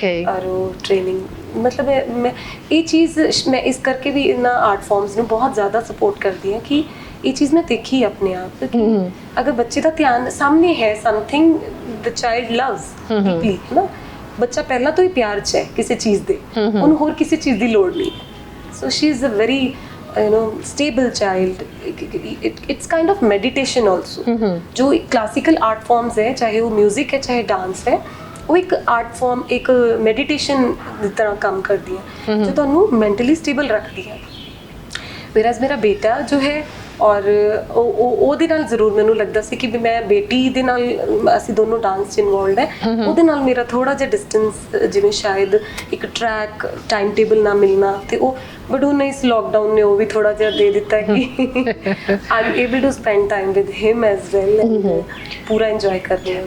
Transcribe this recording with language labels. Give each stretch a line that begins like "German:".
Punjabi: ਔਰ ਉਹ ਟ੍ਰੇਨਿੰਗ ਮਤਲਬ ਮੈਂ ਇਹ ਚੀਜ਼ ਮੈਂ ਇਸ ਕਰਕੇ ਵੀ ਇਹਨਾਂ ਆਰਟ ਫਾਰਮਸ ਨੂੰ ਬਹੁਤ ਜ਼ਿਆਦਾ ਸਪੋਰਟ ਕਰਦੀ ਹਾਂ ਕਿ ਇਹ ਚੀਜ਼ ਮੈਂ ਦੇਖੀ ਆਪਣੇ ਆਪ ਕਿ ਅਗਰ ਬੱਚੇ ਦਾ ਧਿਆਨ ਸਾਹਮਣੇ ਹੈ,
English: something the child loves deeply
Punjabi: ਨਾ, ਬੱਚਾ ਪਹਿਲਾਂ ਤੋਂ ਹੀ ਪਿਆਰ 'ਚ ਹੈ ਕਿਸੇ ਚੀਜ਼ ਦੇ, ਉਹਨੂੰ ਹੋਰ ਕਿਸੇ ਚੀਜ਼ ਦੀ ਲੋੜ ਨਹੀਂ।
English: So she is a very stable child. It's kind of meditation also.
Hindi: जो classical art forms है, चाहे वो म्यूजिक है चाहे डांस है, वो एक आर्ट फॉर्म एक मेडिटेशन की तरह काम करती है जो
Punjabi: ਤੁਹਾਨੂੰ mentally stable ਰੱਖਦੀ ਹੈ। whereas ਮੇਰਾ ਬੇਟਾ ਜੋ ਹੈ ਔਰ ਉਹਦੇ ਨਾਲ ਜ਼ਰੂਰ ਮੈਨੂੰ ਲੱਗਦਾ ਸੀ ਕਿ ਵੀ ਮੈਂ ਬੇਟੀ ਦੇ ਨਾਲ ਅਸੀਂ ਦੋਨੋਂ ਡਾਂਸ 'ਚ ਇਨਵੋਲਵਡ ਹੈ, ਉਹਦੇ ਨਾਲ ਮੇਰਾ ਥੋੜਾ ਜਿਹਾ ਡਿਸਟੈਂਸ ਜਿਵੇਂ ਸ਼ਾਇਦ ਇੱਕ ਟਰੈਕ ਟਾਈਮ ਟੇਬਲ ਨਾ ਮਿਲਣਾ ਤੇ ਉਹ ਬਟ ਉਹਨੇ ਇਸ ਲੋਕਡਾਊਨ ਨੇ ਉਹ ਵੀ ਥੋੜਾ ਜਿਹਾ ਦੇ ਦਿੱਤਾ ਕਿ
English: I am able to spend time with him as well
Punjabi: and ਪੂਰਾ ਇੰਜੋਏ ਕਰ ਰਹੀ ਹਾਂ।